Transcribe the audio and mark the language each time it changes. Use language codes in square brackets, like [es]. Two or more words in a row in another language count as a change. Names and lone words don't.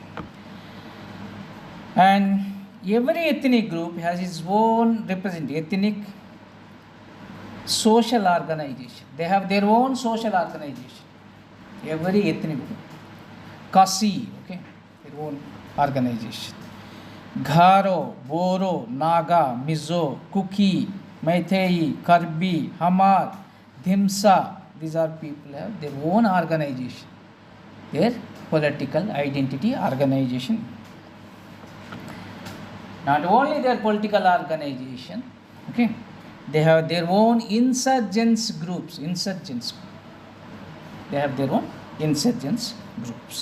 [en] And every ethnic group has its own ethnic social organization. They have their own social organization. Every ethnic group. Kasi, okay, their own organization. Garo, Boro, Naga, Mizo, Kuki, Meitei, Karbi, Hamar, Dhimsa. These are people have their own organization. Their political identity organization. Not only their political organization, okay, they have their own insurgents groups. They have their own insurgents groups.